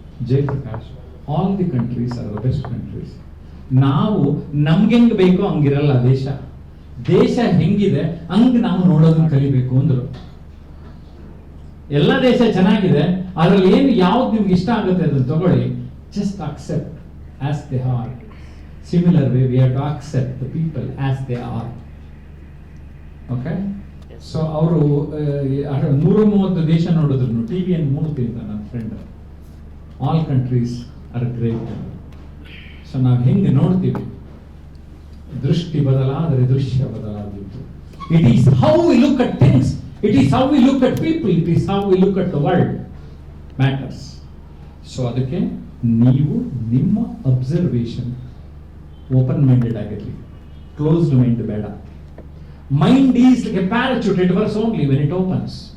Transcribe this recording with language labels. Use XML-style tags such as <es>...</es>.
<kn>Jayaprakash,</kn> <en>All the countries are the best countries.</en> <kn>ನಾವು ನಮ್ಗೆ ಹೆಂಗ್ ಬೇಕೋ ಹಂಗಿರಲ್ಲ ದೇಶ. ದೇಶ ಹೆಂಗಿದೆ ಹಂಗ್ ನಾವು ನೋಡೋದನ್ನ ಕಲಿಬೇಕು ಅಂದ್ರು. ಎಲ್ಲ ದೇಶ ಚೆನ್ನಾಗಿದೆ, ಅದ್ರಲ್ಲಿ ಏನು ಯಾವ್ದು ನಿಮ್ಗೆ ಇಷ್ಟ ಆಗುತ್ತೆ ಅದನ್ನ ತಗೊಳ್ಳಿ,</kn> <en>Just accept as they are. Similar way, we have to accept the people as they are. Okay?</en> <kn>So ಅವರು 130 ದೇಶ ನೋಡಿದ್ರು, ಟಿವಿಯನ್ನು ನೋಡ್ತಿದ್ದ ನನ್ನ friend.</kn> <en>All countries are great.</en> <kn>So ನಾವು ಹೆಂಗೆ ನೋಡ್ತೀವಿ, ದೃಷ್ಟಿ ಬದಲಾದರೆ ದೃಶ್ಯ ಬದಲಾದಿತ್ತು.</kn> <en>It is how we look at things, it is how we look at people, it is how we look at the world matters.</en> <kn>So ಅದಕ್ಕೆ ನೀವು ನಿಮ್ಮ ಅಬ್ಸರ್ವೇಷನ್</kn> <en>open minded</en> <kn>ಆಗಿರಲಿ,</kn> <en>closed mind</en> <kn>ಬೇಡ.</kn> <en>Mind is like a parachute, it works only when it opens.</en>